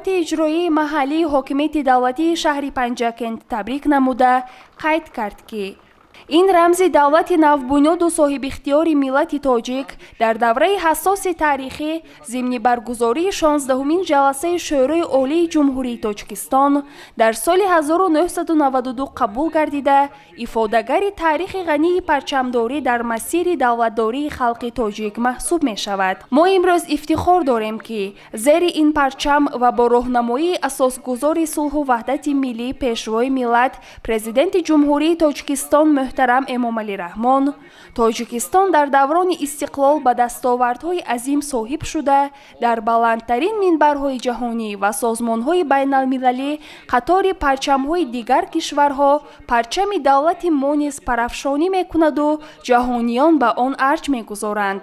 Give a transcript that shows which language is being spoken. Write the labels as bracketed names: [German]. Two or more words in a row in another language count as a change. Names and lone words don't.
[Tajik] Иҷроияи маҳаллии ҳокимияти давлатии шаҳри Панҷакент табрик намуда қайд кард ки ин рамзи давлати навбунёд ва соҳибихтиёри миллати тоҷик дар давраи ҳассоси таърихӣ зимни баргузории 16-умин ҷаласаи Шӯрои Олии Ҷумҳурии Тоҷикистон дар соли 1992 қабул гардида ифодагари таърихи ғании парчамдорӣ дар масири давлатдории халқи тоҷик маҳсуб мешавад. Мо имрӯз ифтихор дорем ки зери ин парчам ва бо роҳнамоии асосгузори сулҳ ва ваҳдати миллӣ пешрави миллат президенти Ҷумҳурии Тоҷикистон муҳтарам Эмомалӣ Раҳмон, Тоҷикистон дар даврони истиқлол ба дастовардҳои азим соҳиб шуда, дар баландтарин минбарҳои ҷаҳонӣ ва созмонҳои байналмилалӣ қатори парчамҳои дигар кишварҳо парчами давлати мо низ парафшонӣ мекунаду ҷаҳониён ба он арҷ мегузоранд.